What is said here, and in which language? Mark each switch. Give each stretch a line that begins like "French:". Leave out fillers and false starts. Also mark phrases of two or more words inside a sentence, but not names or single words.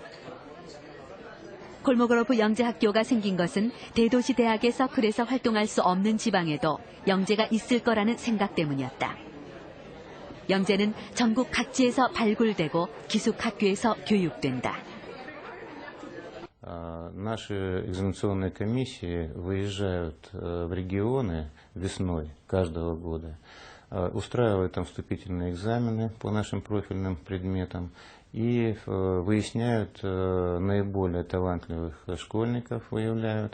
Korean: 콜모고로프 영재학교가 생긴 것은 대도시 대학의 서클에서 활동할 수 없는 지방에도 영재가 있을 거라는 생각 때문이었다. 영재는 전국 각지에서 발굴되고 기숙학교에서 교육된다.
Russian: Наши экзаменационные комиссии выезжают в регионы весной каждого года, устраивают там вступительные экзамены по нашим профильным предметам и выясняют наиболее талантливых школьников, выявляют.